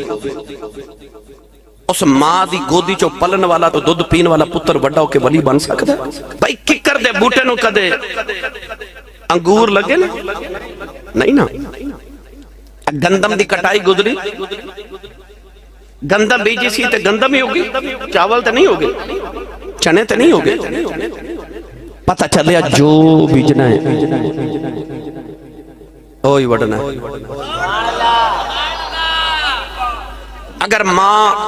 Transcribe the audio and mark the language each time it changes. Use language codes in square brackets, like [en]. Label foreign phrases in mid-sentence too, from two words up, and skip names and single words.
[pa] اس ماں دی گودی چو پلن والا تو دودھ پین والا پتر بڑا ہو کے ولی بن سکتا ہے بھائی ککر دے بوٹے نو کدے انگور لگے نا نہیں نا گندم دی کٹائی گزری گندم بیجی سی تے گندم ہی ہوگی چاول تے نہیں ہوگی چنے تے نہیں ہوگی پتہ چلیا جو بیجنا ہے اوہی وڈنا ہے اگر ماں